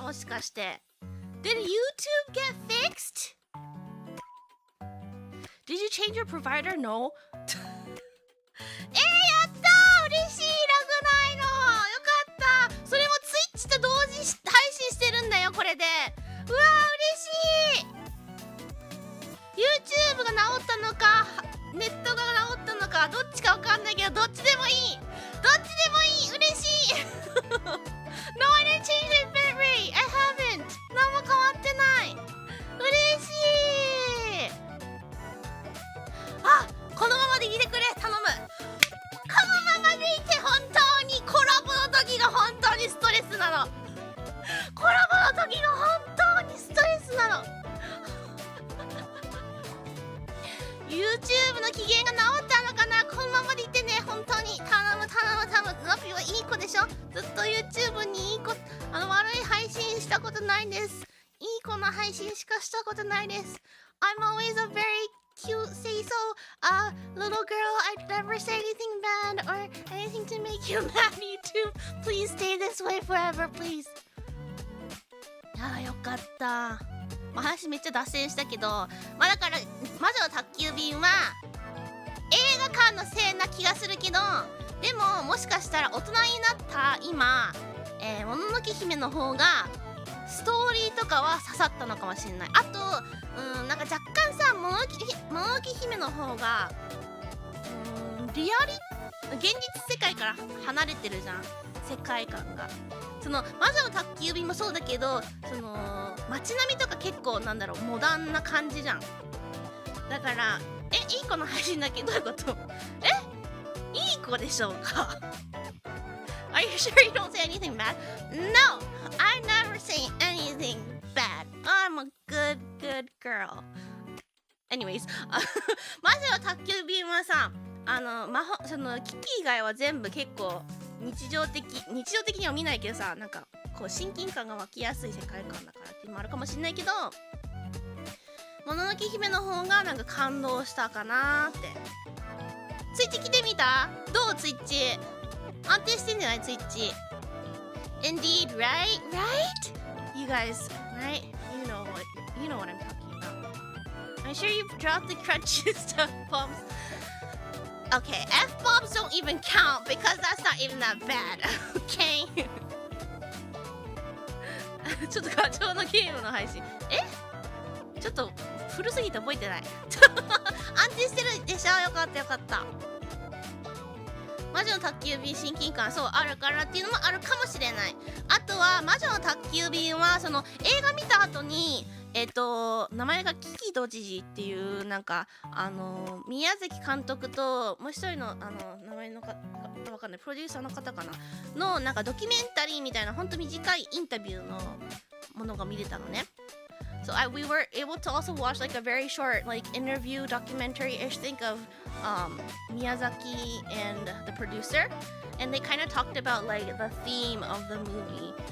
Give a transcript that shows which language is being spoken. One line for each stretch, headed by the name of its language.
Japanese: もしかして
English: Did YouTube get fixed? Did you change your provider? No
Japanese: やったー、嬉しい。ラグないのよかった。それも Twitch と同時配信してるんだよこれで。うわー嬉しい。YouTube が治ったのかネットが治ったのかどっちかわかんないけどどっちでもいい。どっちでもいい、嬉しい。
English: No, I didn't change my bit rate. I haven't.
Japanese: 何も変わってない。嬉しい。あ、このままでいてくれ、頼む。このままでいて、本当にコラボの時が本当にストレスなの。コラボの時が本当にストレスなの。 YouTube の機嫌が治ったのかな。このままでいてね、本当に頼む。ノピはいい子でしょ。ずっと YouTube にいい子、悪い配信したことないです。いい子の配信しかしたことないです。
English: I'm always a very cute, say so, little girl. I'd never say anything bad or anything to make you mad. YouTube, please stay this way forever, please.
Japanese: ああ、よかった。話めっちゃ脱線したけど、だから魔女の宅急便は映画館のせいな気がするけど、でももしかしたら大人になった今、もののけ姫の方がストーリーとかは刺さったのかもしれない。あとなんか若干さ、もののけ姫の方がリアリ現実世界から離れてるじゃん、世界観が。その魔女の宅急便もそうだけど、その街並みとか結構なんだろう、モダンな感じじゃん。だからいい子の配信だけど、どういうこと？いい子でしょうか？
English: Are you sure you don't say anything bad? No, I never say anything bad. I'm a good girl. Anyways,
Japanese: 魔女の宅急便はさ、そのキキ以外は全部結構日常的には見ないけどさ、なんかこう親近感が湧きやすい世界観だからっていうのもあるかもしれないけど、もののけ姫の方がなんか感動したかなーって。ツイッチ来てみた？どうツイッチ？安定してんじゃないツイッチ？
English: Indeed, right? You guys, right? You know what I'm talking about. I'm sure you've dropped the crutches to bombs. Okay, F-bombs don't even count because that's not even that bad. Okay?
Japanese: ちょっと課長のゲームの配信。ちょっと古すぎて覚えてない。安定してるでしょ。よかった魔女の宅急便親近感そうあるからっていうのもあるかもしれない。あとは魔女の宅急便はその映画見た後に名前がキキ都知事っていうなんか宮崎監督ともう一人の名前のかわかんないプロデューサーの方かなのなんかドキュメンタリーみたいなほんと短いインタビューのものが見れたのね。
English: So we were able to also watch like a very short like interview documentary-ish thing of Miyazaki and the producer, and they kind of talked about like the theme of the movie.